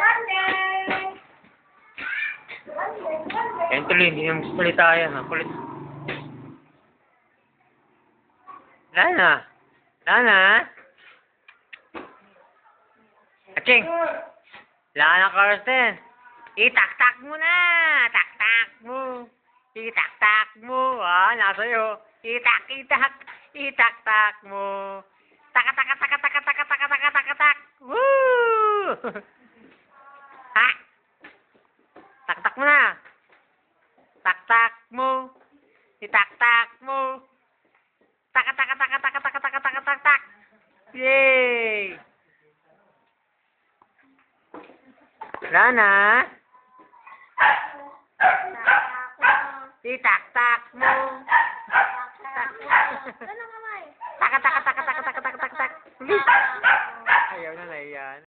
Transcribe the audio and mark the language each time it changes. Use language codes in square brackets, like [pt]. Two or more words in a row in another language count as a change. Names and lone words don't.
[tl] Yan tuloy, hindi naman salita yan. Kulit. Lana. Lana. Aching. Lana Carsten. Itak-tak mo na. Tak-tak mo. Itak-tak mo. Nasa'yo. Itak-itak. Itak-tak mo. Tak-tak-tak-tak-tak-tak-tak-tak-tak. Woo! Ha? Tak-tak mo na. Tak-tak mo. Itak-tak mo. Tak-tak-tak-tak-tak-tak-tak-tak-tak. Yay! Lana? Itak-tak mo. Tak-tak-tak-tak-tak-tak-tak-tak. Ayaw na yan.